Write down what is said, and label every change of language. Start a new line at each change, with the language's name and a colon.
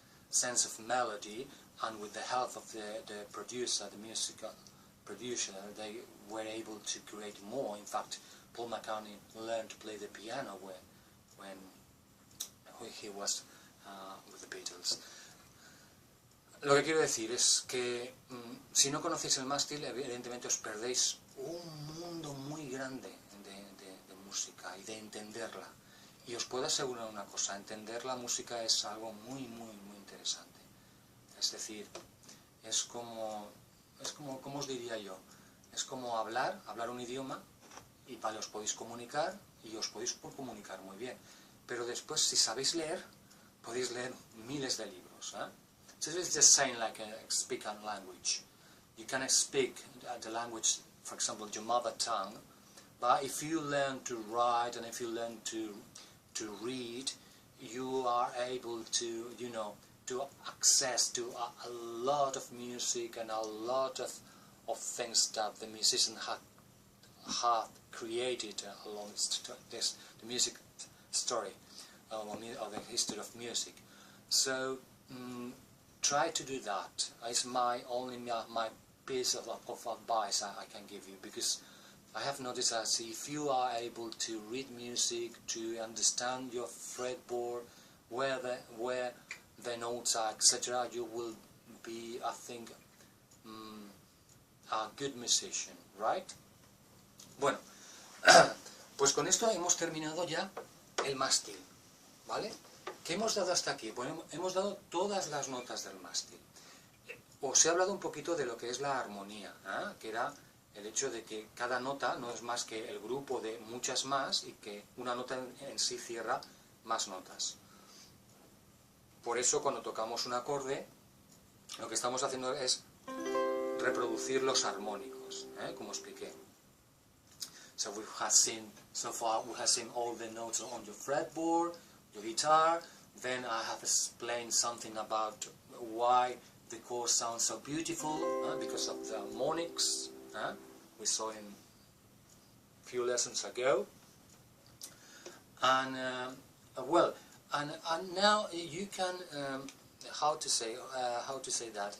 English: sense of melody, and with the help of the producer, the musical producer, they were able to create more. In fact, Paul McCartney learned to play the piano when he was with the Beatles.
Spanish: Lo que quiero decir es que si no conocéis el mástil, evidentemente os perdéis un mundo muy grande de música y de entenderla. Y os puedo asegurar una cosa, entender la música es algo muy interesante. Es decir, es como os diría yo, es como hablar un idioma, y vale, os podéis comunicar y os podéis comunicar muy bien. Pero después, si sabéis leer, podéis leer miles de libros.
English: So it's just saying like speak a language. You can speak the language, for example, your mother tongue, but if you learn to write and if you learn to read, you are able to, you know, to access to a lot of music and a lot of things that the musician have created along the music story or the history of music. So try to do that. It's my piece of advice I can give you, because I have noticed that if you are able to read music, to understand your fretboard, where the notes are, etc., you will be, I think, a good musician, right?
Spanish: Bueno, pues con esto hemos terminado ya el mástil, ¿vale? ¿Qué hemos dado hasta aquí? Bueno, hemos dado todas las notas del mástil. Os he hablado un poquito de lo que es la armonía, que era el hecho de que cada nota no es más que el grupo de muchas más y que una nota en sí cierra más notas. Por eso cuando tocamos un acorde, lo que estamos haciendo es reproducir los armónicos, como expliqué.
English: So so far we have seen all the notes on your fretboard, your guitar. Then I have explained something about why the chord sounds so beautiful, because of the harmonics. We saw in a few lessons ago. And well, and now you can how to say that?